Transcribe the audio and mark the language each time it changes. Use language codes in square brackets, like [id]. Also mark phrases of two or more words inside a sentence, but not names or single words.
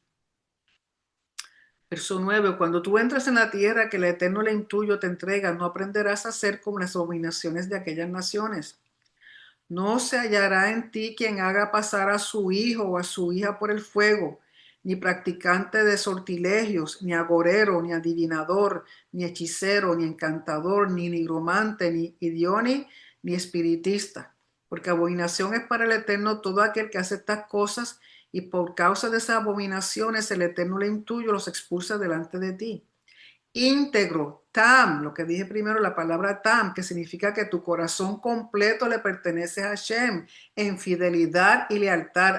[es] Verso 9. Cuando tú entres en la tierra que el Eterno le intuyo te entrega, no aprenderás a hacer como las abominaciones de aquellas naciones. No se hallará en ti quien haga pasar a su hijo o a su hija por el fuego, ni practicante de sortilegios, ni agorero, ni adivinador, ni hechicero, ni encantador, ni nigromante, ni idioni, ni espiritista. Porque abominación es para el Eterno todo aquel que hace estas cosas, y por causa de esas abominaciones el Eterno le intuyo, los expulsa delante de ti. Íntegro, tam, lo que dije primero, la palabra tam, que significa que tu corazón completo le pertenece a Hashem, en fidelidad y lealtad.